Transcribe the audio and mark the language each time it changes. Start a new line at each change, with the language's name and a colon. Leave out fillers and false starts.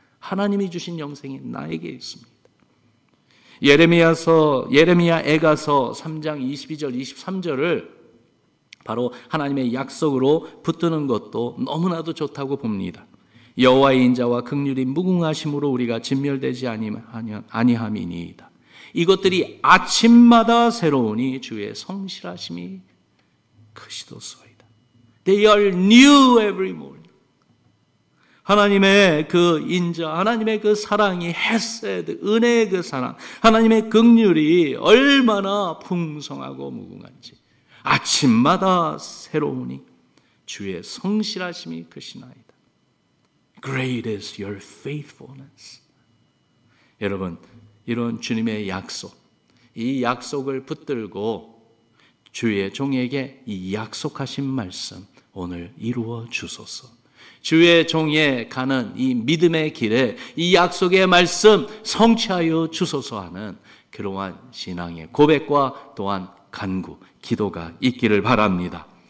Korean: 하나님이 주신 영생이 나에게 있습니다. 예레미야 애가서 3장 22절 23절을 바로 하나님의 약속으로 붙드는 것도 너무나도 좋다고 봅니다. 여호와의 인자와 긍휼이 무궁하심으로 우리가 진멸되지 아니함이니이다. 이것들이 아침마다 새로우니 주의 성실하심이 크시도소이다.
English: They are new every morning.
Korean: 하나님의 그 인자, 하나님의 그 사랑이 헤세드, 은혜의 그 사랑, 하나님의 긍휼이 얼마나 풍성하고 무궁한지 아침마다 새로우니 주의 성실하심이 크시나이다.
English: Great is your faithfulness.
Korean: 여러분, 이런 주님의 약속, 이 약속을 붙들고 주의 종에게 이 약속하신 말씀 오늘 이루어 주소서. 주의 종에 가는 이 믿음의 길에 이 약속의 말씀 성취하여 주소서 하는 그러한 신앙의 고백과 또한 간구, 기도가 있기를 바랍니다.